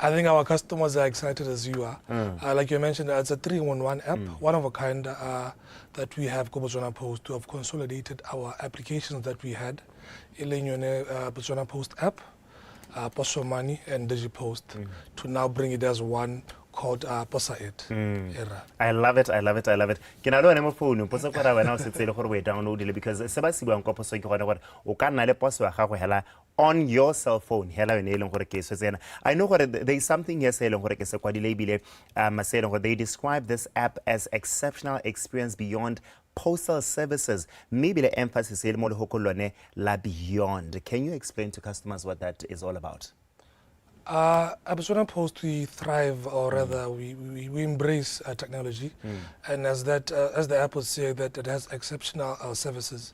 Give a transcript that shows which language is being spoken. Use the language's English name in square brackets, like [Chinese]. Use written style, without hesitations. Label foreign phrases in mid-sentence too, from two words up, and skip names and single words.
[English] I think our customers are excited as you are. Like you mentioned, it's a 3-in-1 app, one of a kind that we have Botswana Post to have consolidated our applications that we had. Botswana Post app, Post Money and DigiPost to now bring it as one called Posa It. I love it. [Tswana] Ke na le one mo phone potsa gore wena o setse le gore [English] we download [Tswana] ile because se ba sibuang kwa poso ke gone gore o ka nna le poso ya gago hela [English] on your cell phone [Tswana] hela yone ile gore ke swetsena. [English] I know gore there is something here saying gore [Tswana] ke se kwadile ibile [English] saying gore they describe this app as exceptional experience beyond postal services. Maybe the emphasis is more la beyond. Can you explain to customers what that is all about? At Botswana Post, we thrive, or rather, we embrace technology, and as the app would say, that it has exceptional services.